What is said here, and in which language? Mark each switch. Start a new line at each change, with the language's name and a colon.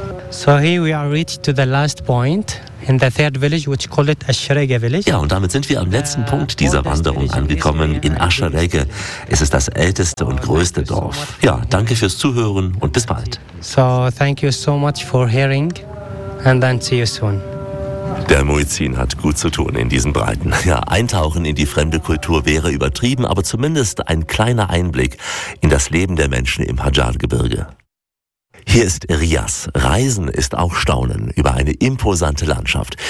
English: So here we are reached to the last point in the third village, which call it Ashrege village.
German: Ja, und damit sind wir am letzten Punkt dieser Wanderung angekommen in Ashrege. Es ist das älteste und größte Dorf. Ja, danke fürs Zuhören und bis bald.
English: So thank you so much for hearing and then see you soon.
German: Der Muezzin hat gut zu tun in diesen Breiten. Ja, eintauchen in die fremde Kultur wäre übertrieben, aber zumindest ein kleiner Einblick in das Leben der Menschen im Hadjar-Gebirge. Hier ist Riyas. Reisen ist auch Staunen über eine imposante Landschaft.